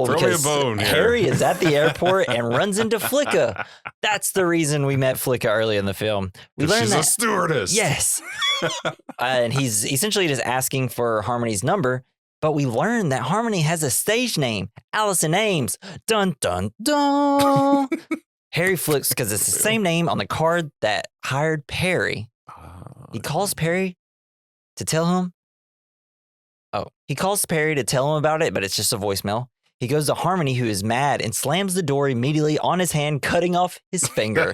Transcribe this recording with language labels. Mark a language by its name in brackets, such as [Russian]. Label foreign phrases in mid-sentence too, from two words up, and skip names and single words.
[English] Throw me a bone. Harry is at the airport and runs into Flicka. That's the reason we met Flicka early in the film. We learned she's that a stewardess. Yes, and he's essentially just asking for Harmony's number. But we learned that Harmony has a stage name, Allison Ames. Dun dun dun. Harry flips because it's the same name on the card that hired Perry. He calls Perry to tell him. He calls Perry to tell him about it, but it's just a voicemail. He goes to Harmony, who is mad, and slams the door immediately on his hand, cutting off his finger.